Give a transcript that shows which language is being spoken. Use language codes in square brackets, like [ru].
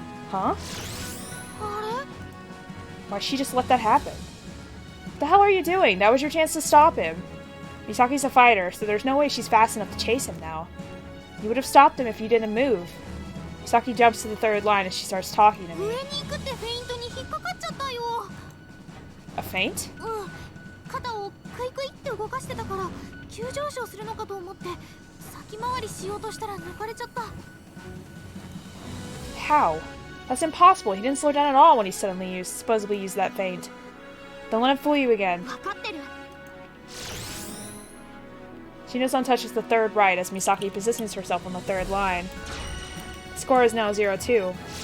[en] Huh? [ja] あれ？ [en] Why'd she just let that happen? What the hell are you doing? That was your chance to stop him. Misaki's a fighter, so there's no way she's fast enough to chase him now. You would have stopped him if you didn't move. Misaki jumps to the third line as she starts talking to [ja] 上 [en] me. [ja] に行くってフェイントに引っかかっちゃったよ。 [en] A feint? [ja] うん。肩をクイクイって動かしてたから急上昇するのかと思って先回りしようとしたら抜かれちゃった。 [en] How? That's impossible. He didn't slow down at all when he supposedly used that feint. Don't let him fool you again. [ja] わかってる。 [en] Shino-san touches the third right as Misaki positions herself on the third line. The score is now 0-2.